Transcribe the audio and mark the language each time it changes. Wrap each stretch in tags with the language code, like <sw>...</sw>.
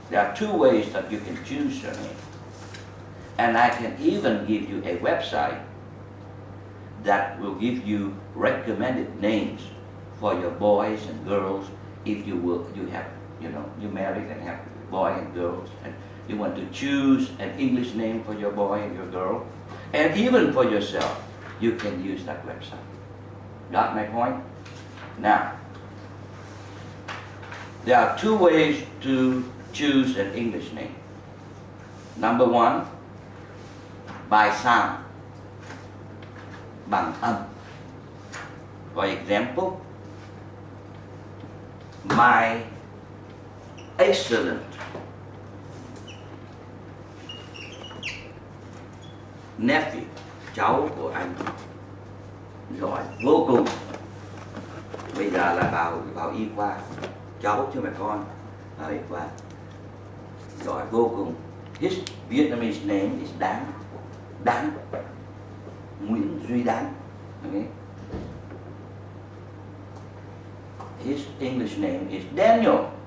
<en>There are two ways that you can choose your name. And I can even give you a website that will give you recommended names for your boys and girls if you have, you married and have boy and girls, and you want to choose an English name for your boy and your girl, and even for yourself, you can use that website. Got my point? Now, there are two ways to choose an English name. Number one, by sound,</en> <vi>bằng âm.</vi> <en>For example, my excellent nephew,</en> <vi>cháu của anh giỏi vô cùng. Bây giờ là vào y khoa, cháu chứ mà con vào y khoa, giỏi vô cùng.</vi> <en>His Vietnamese name is Đán, Nguyễn Duy Đán. Okay. His English name is Daniel.</en>